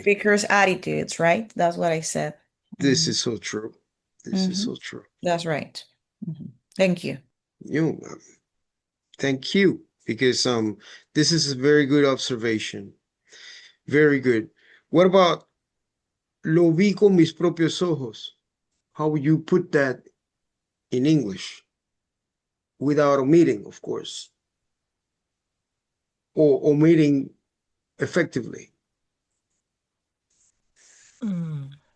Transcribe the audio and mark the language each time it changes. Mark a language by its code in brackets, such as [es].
[en] speaker's attitudes, right? That's what I said. This is so true. This is so true. That's right. Thank you. You, thank you. because this is a very good observation. Very good. What about [es] lo vi con mis propios ojos? [en] How would you put that in English? Without omitting, of course, or omitting effectively. Mm.